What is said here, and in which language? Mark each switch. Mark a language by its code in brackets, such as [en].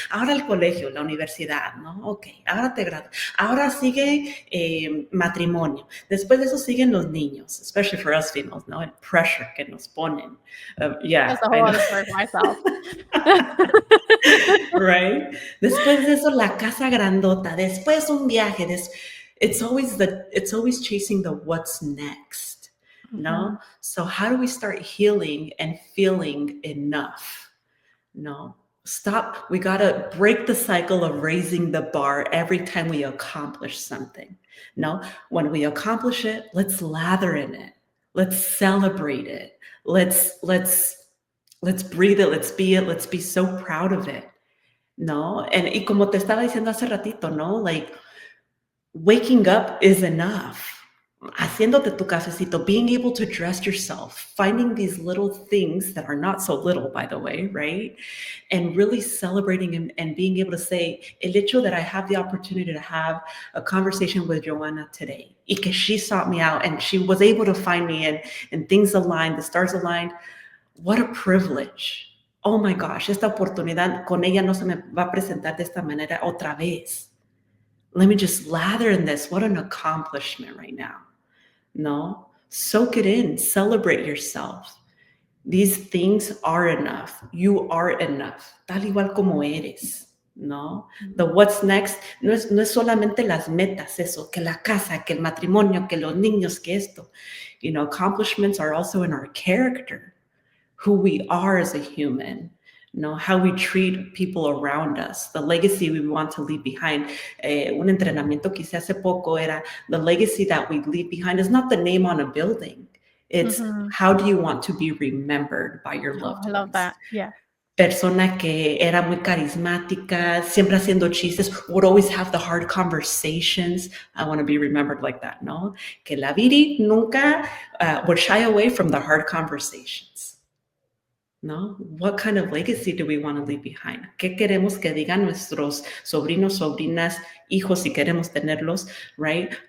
[es] Ahora el colegio, la universidad, ¿no? Okay, ahora te gradúas. Ahora sigue matrimonio. Después de eso siguen los niños, [en] especially for us females, [es] ¿no? El pressure que nos ponen. [en] That's a whole other story for myself. Right? [es] Después de eso, la casa grandota. Después un viaje. [en] It's always chasing the what's next. No? So how do we start healing and feeling enough? No? Stop. We got to break the cycle of raising the bar every time we accomplish something. No? When we accomplish it, let's lather in it. Let's celebrate it. Let's breathe it. Let's be so proud of it. [es] ¿no? Y como te estaba diciendo hace ratito, ¿no? [en] Like, waking up is enough. [es] Haciéndote tu cafecito, [en] being able to dress yourself, finding these little things that are not so little, by the way, right? And really celebrating and being able to say, [es] el hecho [en] that I have the opportunity to have a conversation with Joanna today, [es] y que [en] she sought me out and she was able to find me and things aligned, the stars aligned. What a privilege. [es] Oh my gosh, esta oportunidad con ella no se me va a presentar de esta manera otra vez. [en] Let me just lather in this. What an accomplishment right now. No, soak it in, celebrate yourself. These things are enough. You are enough, [es] tal igual como eres. No, [en] the what's next [es] no es solamente las metas, eso, que la casa, que el matrimonio, que los niños, que esto. [en] You know, accomplishments are also in our character, who we are as a human. You know, how we treat people around us, the legacy we want to leave behind. [es] Un entrenamiento que hice hace poco era [en] the legacy that we leave behind is not the name on a building. It's how do you want to be remembered by your loved I love ones? that. Yeah. [es] Persona que era muy carismática, siempre haciendo chistes, [en] would always have the hard conversations. I want to be remembered like that, ¿no? [es] Que la Viri nunca [en] would shy away from the hard conversations. ¿No? What kind of legacy do we want to leave behind? [es] ¿Qué queremos que digan nuestros sobrinos, sobrinas, hijos, si queremos tenerlos, right?